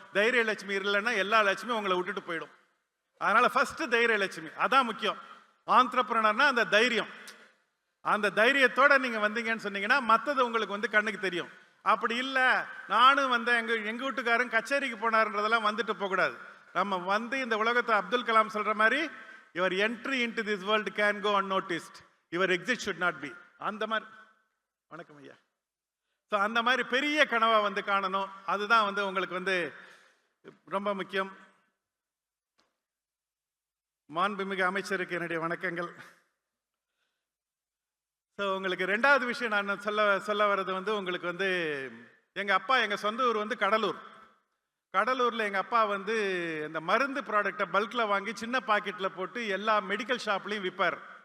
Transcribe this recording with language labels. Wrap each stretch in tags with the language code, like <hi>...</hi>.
<ta>தைரிய லட்சுமி இல்லைன்னா எல்லா லட்சுமியும் உங்களை விட்டுட்டு போயிடும். அதனால ஃபர்ஸ்ட் தைரிய லட்சுமி அதான் முக்கியம். ஆண்டர்பிரனர்னா அந்த தைரியம், அந்த தைரியத்தோட நீங்க வந்தீங்கன்னு சொன்னீங்கன்னா மற்றது உங்களுக்கு வந்து கண்ணுக்கு தெரியும். அப்படி இல்லை, நானும் வந்து எங்க வீட்டுக்காரன் கச்சேரிக்கு போனாருன்றதெல்லாம் வந்துட்டு போகக்கூடாது. நம்ம வந்து இந்த உலகத்தை அப்துல் கலாம் சொல்ற மாதிரி</ta> <en>your entry into this world can go unnoticed, your exit should not be.</en> <ta>அந்த மாதிரி வணக்கம் ஐயா. ஸோ அந்த மாதிரி பெரிய கனவா வந்து காணணும், அதுதான் வந்து உங்களுக்கு வந்து ரொம்ப முக்கியம். மாண்புமிகு அமைச்சருக்கு என்னுடைய வணக்கங்கள். ஸோ உங்களுக்கு ரெண்டாவது விஷயம் நான் சொல்ல வர்றது வந்து உங்களுக்கு வந்து எங்க சொந்த ஊர் வந்து கடலூர்ல எங்க அப்பா வந்து இந்த மருந்து ப்ராடக்டை பல்க்ல வாங்கி சின்ன பாக்கெட்ல போட்டு எல்லா மெடிக்கல் ஷாப்லையும் விற்பார்.</ta>